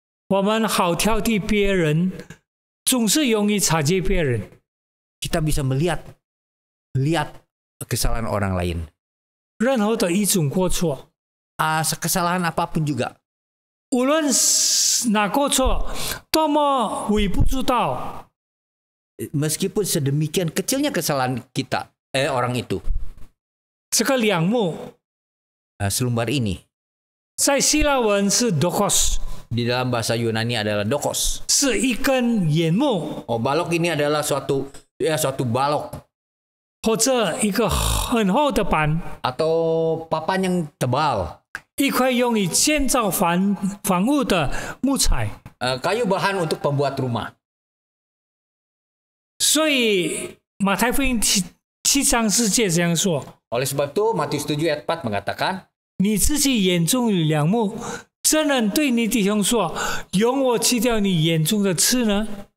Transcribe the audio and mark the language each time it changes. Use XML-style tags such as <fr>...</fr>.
<zh>我们好挑剔别人，总是容易察觉别人。</zh> <id>Kita bisa melihat kesalahan orang lain.</id> <zh>任何的一种过错，</zh> <id>Kesalahan apapun juga.</id> <zh>无论哪过错，多么微不足道，</zh> <id>Meskipun sedemikian kecilnya kesalahan kita, orang itu.</id> <zh>这个梁木</zh> <id>Selumbar ini.</id> <zh>在希腊文是 dokos，</zh> <id>Di dalam bahasa Yunani adalah dokos.</id> <zh>是一根眼木，</zh> <id>Balok ini adalah suatu balok</id> <zh>或者一个很厚的板，</zh> <id>atau papan yang tebal.</id> <zh>一块用于建造房屋的木材。</zh> <id>Kayu bahan untuk pembuat rumah.</id> <zh>所以马太福音7章4节这样说：</zh> <id>Oleh sebab itu Matius 7 ayat 4 mengatakan,</id> <zh>你自己眼中有梁木，怎能对你弟兄说，容我去掉你眼中的刺呢？</zh>